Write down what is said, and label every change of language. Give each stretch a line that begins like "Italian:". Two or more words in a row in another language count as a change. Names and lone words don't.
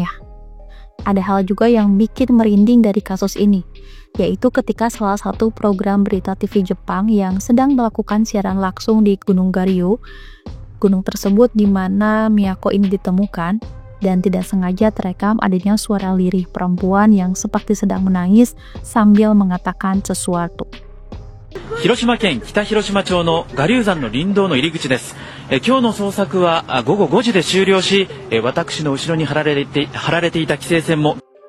Indonesian: Ada hal juga yang bikin merinding dari kasus ini, yaitu ketika salah satu program berita TV Jepang yang sedang melakukan siaran langsung di Gunung Gario, gunung tersebut di mana Miyako ini ditemukan, dan tidak sengaja terekam adanya suara lirih perempuan yang seperti sedang menangis sambil mengatakan sesuatu.
Japanese: 広島県北広島町の我流山の林道の入り口です。今日の捜索は午後5時で終了し、私の後ろに張られていた規制線も